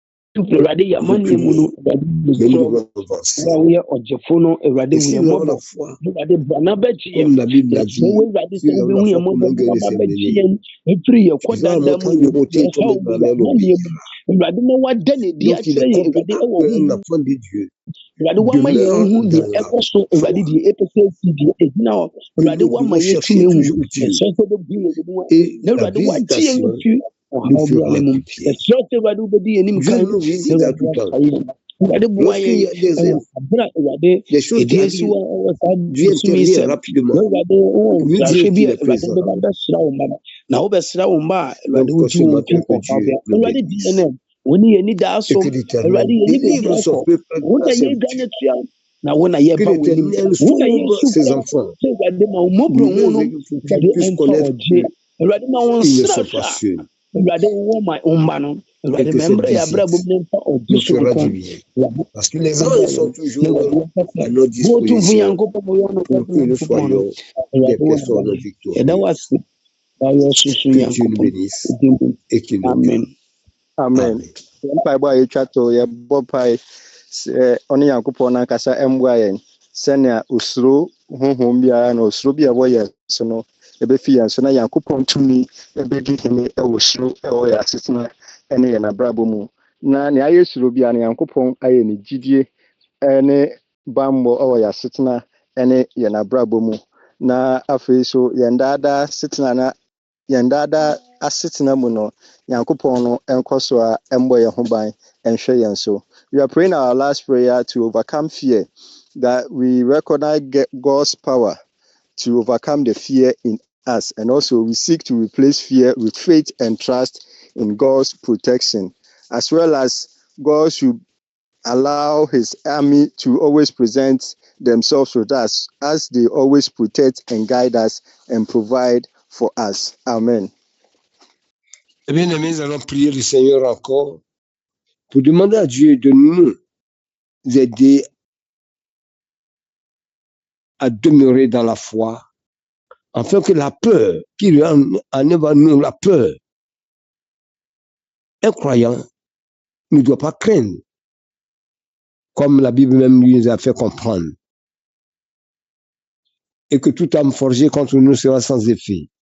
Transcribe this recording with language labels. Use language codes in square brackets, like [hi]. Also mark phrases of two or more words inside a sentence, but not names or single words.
[ak] Awurade yɛ amanneɛ mu no Awurade [fr] Mais nous [ak] yɛsrɛ [fr] devons avancer. [ak] wo a woyɛ ɔgyefo no Awurade [fr] Et [ak] hu [fr] si [ak] yɛn [fr] nous avons [ak] mmɔbɔ [fr] la foi, [ak] Awurade bra na bɛgye yɛn [fr] comme la Bible l'a [ak] yɛsrɛ [fr] dit, [ak] wo Awurade [fr] si [ak] sɛ [fr] nous avons [ak] wobɛhu [fr] la [ak] yɛn [fr] foi comme [ak] mmɔbɔ [fr] un [ak] na [fr] gars de [ak] wabɛgye [fr] Saint-Denis, [ak] yɛn ɛfiri yɛ [fr] tu vas [ak] kɔdaadaa mu [fr] montagne de monter, [ak] yɛhaw [fr] toi-même [ak] mu [fr] la mer [ak] yɛamanneɛ mu [fr] l'obéira. [ak] Awurade ma wada ne di [fr] Donc il [ak] akyerɛ [fr] est [ak] yɛn [fr] compétent [ak] Awurade ɛwɔ [fr] qu'un [ak] honhom [fr] enfant de Dieu [ak] Awurade wama yɛn [fr] demeure [ak] hu deɛ [fr] dans la [ak] ɛkɔ so Awurade [fr] foi. [ak] deɛ ɛpɛ sɛ ɛsi deɛ ɛgyina hɔ [fr] Que [ak] Awurade [fr] nous [ak] wama [fr] devons [ak] yɛn [fr] chercher [ak] tumi hu [fr] toujours Dieu. [ak] yɛsrɛ sɛ wobɛbu yɛn mu [fr] Et [ak] na [fr] la [ak] Awurade wagye yɛn [fr] visitation [ak] afiri [fr] nous [ak] ɔhaw [fr] fera [ak] biara mu [fr] du bien. [ak] yɛsrɛ sɛ Awurade wobɛdi yɛn anim [fr] Dieu [ak] kan [fr] nous [ak] na [fr] visite à [ak] Awurade [fr] tout [ak] waka [fr] temps. [ak] yɛn Awurade boa [fr] Lorsqu'il [ak] yɛn [fr] y a des [ak] ɛwɔ abere a Awurade [fr] choses qui [ak] ɛdi asi [fr] arrivent, [ak] wɔ saa [fr] Dieu [ak] bosom yi [fr] intervient [ak] sɛ [fr] rapidement. [ak] na Awurade wɔ [fr] Nous [ak] nsrahwɛ [fr] disons [ak] bi [fr] qu'il [ak] a [fr] est [ak] Awurade [fr] présent. [ak] bɛba bɛsra wo mma no na wobɛsra wo mma a Awurade [fr] Donc, [ak] wogye [fr] ce [ak] wɔn [fr] matin, [ak] mfiri [fr] que [ak] ɔhaw [fr] Dieu [ak] biara [fr] nous [ak] Awurade di yɛn [fr] bénisse. [ak] a wo ne yɛn ani daa so [fr] Et que [ak] Awurade [fr] l'Éternel [ak] yɛn baabi [fr] délivre son [ak] akɔ [fr] peuple [ak] wo [fr] de [ak] na [fr] la [ak] yɛda [fr] servitude. [ak] n'atua na wo na [fr] Que [ak] yɛba w'anim [fr] l'Éternel [ak] wo na [fr] sauve [ak] yɛsu [fr] ses [ak] frɛ [fr] enfants. [ak] sɛ Awurade ma wo mmɔborɔhu no [fr] Pour qu'ils [ak] Awurade [fr] puissent [ak] ɛmfa [fr] connaître [ak] ɔgye Awurade ma wo [fr] qu'ils ne sont pas [ak] nsrahwɛ [fr] seuls. [ak] a Awurade wowɔ ma wo mma no [fr] Et [ak] Awurade [fr] que [ak] ma [fr] cette [ak] mmerɛ yɛ abrabɔ [fr] visite [ak] mu na ɛmfa ɔgye [fr] nous [ak] so [fr] fera [ak] nko [fr] du bien. [ak] Awurade [fr] Parce que les [ak] ɛbɛboa [fr] anges sont [ak] yɛn na [fr] toujours [ak] Awurade yɛmfa [fr] à [ak] sɛ [fr] notre [ak] wo ɔtumfo [fr] disposition [ak] Nyankopɔn wo yɛ ɔno [fr] pour [ak] ɔsɛfo [fr] que nous [ak] Nyankopɔn no [fr] soyons [ak] Awurade [fr] des [ak] wo [fr] personnes [ak] na yɛda wo [fr] victorieuses. [ak] ase na yɛ soso [fr] Que Dieu nous [ak] Nyankopɔn [fr] bénisse [ak] Din mu. [fr] et qu'il nous [ak] Amen [fr] garde. Amen. Amen. [ak] Mpaebɔ a yɛtwa to yɛbɔ pae sɛ ɔne Nyankopɔn no ankasa mmoa yɛn sɛnea osuro honhom biara na osuro bi a ɛwɔ yɛn so no ɛbɛfi yɛn so na Nyankopɔn tumi ɛbɛdi hene ɛwɔ suro ɛwɔ yɛn asetena ɛne yɛn abrabɔ mu na nea ayɛ suro biara no Nyankopɔn ayɛ ne gyidie ɛne bammɔ ɛwɔ yɛn asetena ɛne yɛn abrabɔ mu na afei so yɛn daadaa setena na yɛn daadaa asetena mu no Nyankopɔn no ɛnkɔ so a ɛmbɔ yɛn ho ban ɛnhwɛ yɛn so. [en] We are praying our last prayer to overcome fear, that we recognize God's power to overcome the fear in us, and also we seek to replace fear with faith and trust in God's protection, as well as God should allow his army to always present themselves with us as they always protect and guide us and provide for us. Amen. [fr] Eh bien, amis, nous allons prier le Seigneur encore pour demander à Dieu de nous aider à demeurer dans la foi, afin que la peur, qu'il enlève à nous la peur, un croyant ne doit pas craindre, comme la Bible même lui nous a fait comprendre, et que toute âme forgée contre nous sera sans effet.